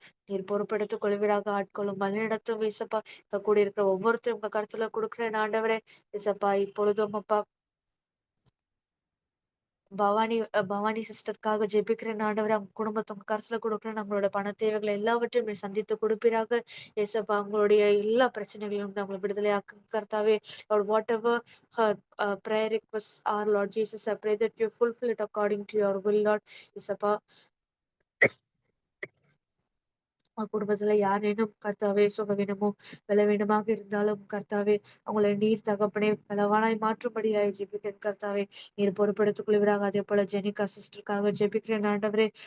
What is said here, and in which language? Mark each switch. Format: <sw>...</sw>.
<ta>நீர் பொறுப்பெடுத்துக் கொள்வீராக. ஆட்களும் வழிநடத்தும் ஏசப்பா. இங்க கூடி இருக்கிற ஒவ்வொருத்தரும் உங்க கருத்துல கொடுக்கிறேன் ஆண்டவரே. ஏசப்பா இப்பொழுதும் அப்பா பவானி சிஸ்டருக்காக ஜெபிக்கிறேன் ஆண்டவரே. அவங்க குடும்பத்தை உங்க கருத்துல கொடுக்கிறேன். நம்மளோட பண தேவைகளை எல்லாவற்றையும் நீர் சந்தித்து கொடுப்பீராக. ஏசப்பா அவங்களுடைய எல்லா பிரச்சனைகளையும் வந்து அவங்களை விடுதலையாக்கு கர்த்தாவே.</ta> <en>Lord, whatever her prayer requests are, Lord Jesus, I pray that you fulfill it according to your will, Lord.</en> <ta>ஏசப்பா குடும்பத்துல யாரேனும் கர்த்தாவே சுகவீனமோ பலவீனமாக இருந்தாலும் கர்த்தாவே அவங்களை நீர் தகப்பனே பலவானாய் மாற்றும்படியாய் ஜெபிக்கிறேன் கர்த்தாவே. நீர் பொறுப்பெடுத்துக் கொள்வீராக. அதே போல ஜெனிகா சிஸ்டருக்காக ஜெபிக்கிறேன் ஆண்டவரே.</ta>